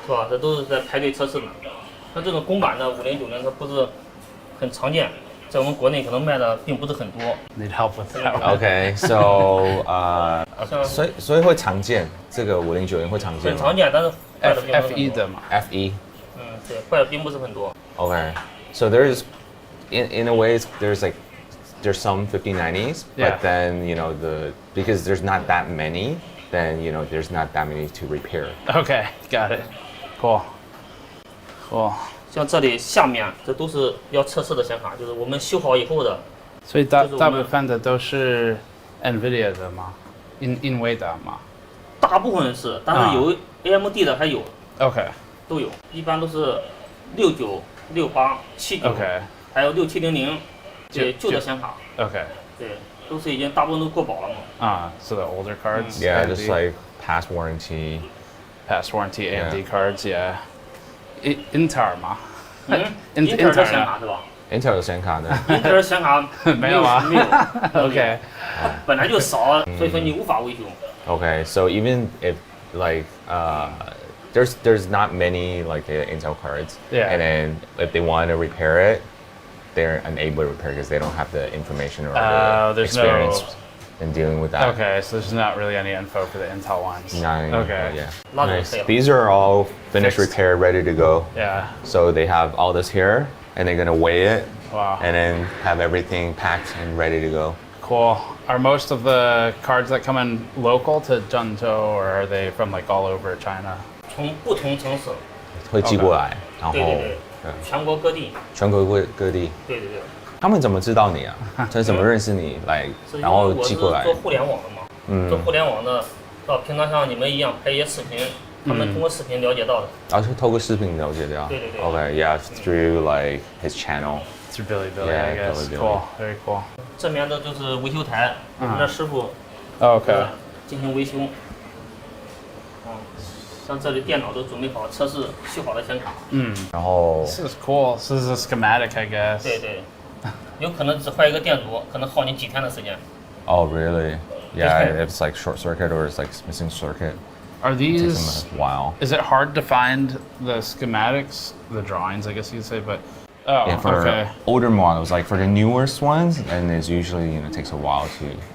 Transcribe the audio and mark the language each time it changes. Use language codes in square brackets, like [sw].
[zh] 是吧？这都是在排队测试的。像这种公版的5090，它不是很常见，在我们国内可能卖的并不是很多。 [en] Need help with that? Okay, so [zh] 所以会常见，这个5090会常见吗？很常见，但是坏的并不是很多。 F1的嘛。 F1。嗯，对，坏的并不是很多。 [en] Okay, so there's in a way there's some 5090s, but then because there's not that many, then there's not that many to repair. Okay, got it. Cool. [zh] 像这里下面这都是要测试的显卡，就是我们修好以后的。所以大部分的都是 NVIDIA 的吗？NVIDIA 吗？大部分是，但是有 AMD 的还有。 [en] OK。 [zh] 都有，一般都是69、68、79，还有6700，对，旧的显卡。 [en] OK。 [zh] 对，都是已经大部分都过保了嘛。 [en] 啊，so the older cards. Yeah, just like past warranty. Past warranty AMD cards, yeah. [zh] Intel 吗？Intel 的显卡是吧？Intel 的显卡呢？Intel 的显卡没有啊，没有。 [en] OK， [zh] 本来就少，所以说你无法维修。 [en] Okay, so even if there's not many like the Intel cards, and then if they want to repair it, they're unable to repair because they don't have the information or the experience in dealing with that. Okay, so there's not really any info for the Intel ones. Okay. Yeah. Nice. These are all finished, repaired, ready to go. Yeah. So they have all this here, and they're gonna weigh it. Wow. And then have everything packed and ready to go. Cool. Are most of the cards that come in local to Zhengzhou, or are they from like all over China? [zh] 从不同城市会寄过来，然后全国各地。全国各地。对对对。他们怎么知道你啊？他怎么认识你来，然后寄过来？做互联网的嘛，做互联网的，平常像你们一样拍一些视频，他们通过视频了解到的。然后透过视频了解到。对对对。 [en] Okay, yeah, through like his channel. Through Bilibili, I guess. Cool, very cool. [zh] 这边的就是维修台，我们的师傅。 [en] Okay. [zh] 进行维修。像这里电脑都准备好，测试修好的显卡。然后 [en] This is cool. This is a schematic, I guess. [zh] 对对，有可能只坏一个电阻，可能耗你几天的时间。 [en] Oh, really? Yeah, if it's like short circuit or it's like missing circuit. Are It takes these? them a while. Is it hard to find the schematics, the drawings, I guess you could say, but oh, Yeah, for okay. older models, like for the newest ones, and it's usually takes a while to.